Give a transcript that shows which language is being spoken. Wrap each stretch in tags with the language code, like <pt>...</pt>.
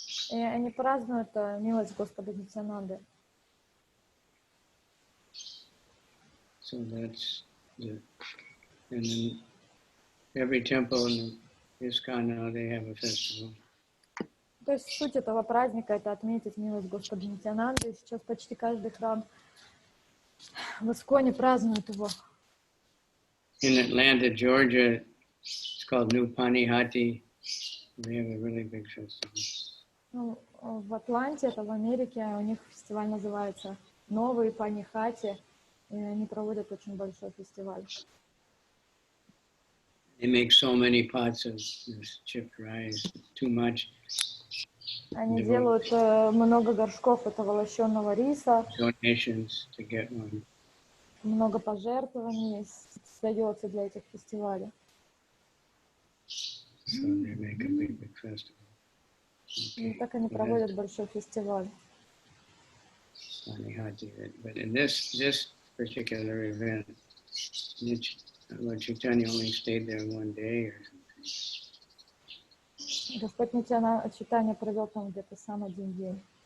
<ru>И они празднуют милость Господа Нитьянанды.</ru> <en>So that's and then every temple in ISKCON now they have a festival.</en> <ru>То есть суть этого праздника — это отметить милость Господа Нитьянанды. Сейчас почти каждый храм в Исконе празднует его.</ru> <en>In Atlanta, Georgia, it's called New Panihati. They have a really big festival.</en> <ru>Ну, в Атланте, это в Америке, у них фестиваль называется Новый Панихати, и они проводят очень большой фестиваль.</ru> <en>They make so many pots of this chipped rice, too much.</en> <ru>Они делают много горшков этого лощеного риса,</ru> <en>Donations to get one.</en> <ru>много пожертвований сдается для этих фестивалей.</ru> <en>So they make a big festival.</en> <ru>И так они проводят большой фестиваль.</ru> <en>But in this particular event, Lord Chaitanya only stayed there one day or something.</en> <ru>Господь Чайтанья провел там где-то сам один день.</ru>